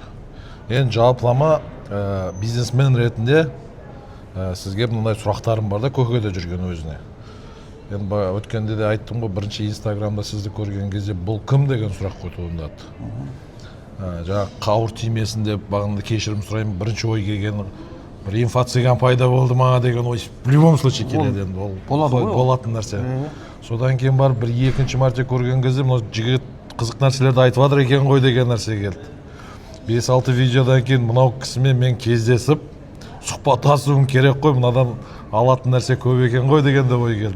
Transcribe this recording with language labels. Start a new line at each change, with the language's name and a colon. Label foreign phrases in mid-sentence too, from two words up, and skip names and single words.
Kazakh: Енді жалпылама бизнесмен ретінде сізге мынандай сұрақтарым бар да, көкеде жүрген өзіне. Енді өткенде де айттым ғой, бірінші инстаграмда сізді көрген кезде бұл кім деген сұрақ қой туындады. Жаңа қауыр тимесін деп бағында кешірім сұраймын, бірінші ой келген бір инфо-цыган пайда болды ма деген ой
Russian: в любом случае
Kazakh: келеді енді, ол болатын нәрсе. Содан кейін бар бір екінші мәрте көрген кезде мына жігіт қызық нәрселерді айтып жатыр екен ғой деген нәрсе келді. 5-6 видеодан кейін мынау кісімен мен кездесіп сұхбаттасуым керек қой, мынадан алатын нәрсе көп екен ғой деген де ой келді.